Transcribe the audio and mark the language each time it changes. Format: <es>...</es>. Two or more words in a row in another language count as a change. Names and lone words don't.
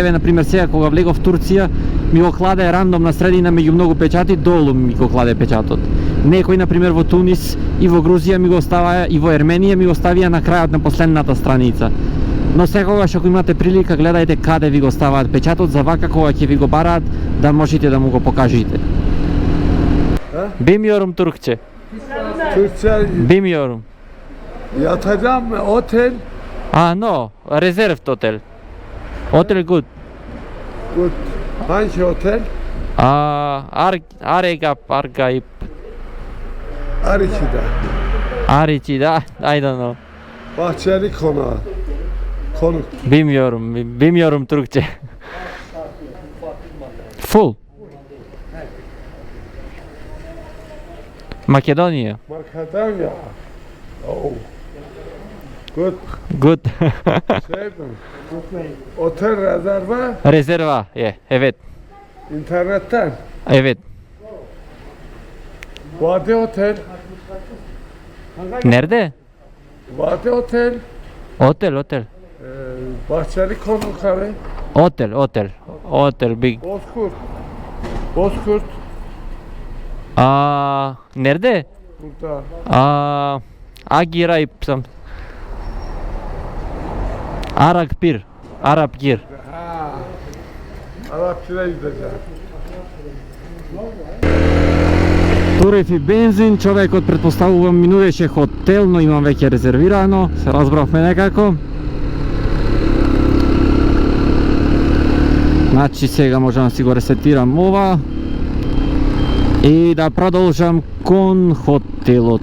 <mk>Еве на пример сега кога влегов в Турција, ми го кладе рандом на средина меѓу многу печати, долу ми го кладе печатот. Некој на пример во Тунис и во Грузија ми го ставаа, и во Ерменија ми го ставија на крајот на последната страница. Но секогаш ако имате прилика, гледајте каде ви го ставаат печатот, за вака кога ќе ви го бараат да можете да му го покажете.</mk> <tr>Bilmiyorum Türkçe. Türkçe Bilmiyorum. yatacağım mı? Otel.</tr> <en>No, reserved otel. Otel good. Good.</en> <tr>Hangi otel? Argayip. Ariki'de. Ariçi'de,</tr> <en>I don't know.</en> <tr>Bahçeli Konağı. Konuk. Bilmiyorum Türkçe. Full. Makedonya. Makedonya.</tr> <en>Oh. Good. Good.</en> <tr>Sevdim. Otel rezerve Rezerva, evet. internetten. Evet. Vadi Otel. Nerede? Vadi Otel. Otel. Bahçeli Konukları.</tr> <en>Otel big.</en> <tr>Bozkurt. Nerede? Burada. Agirayip some. Arapgir. Ha. Arapçı'ya gideceğim.</tr> <mk>Турев и бензин, човекот претпоставувам минуваше хотел, но имам веќе резервирано, се разбравме некако. Значи сега можам да си го ресетирам ова и да продолжам кон хотелот.</mk>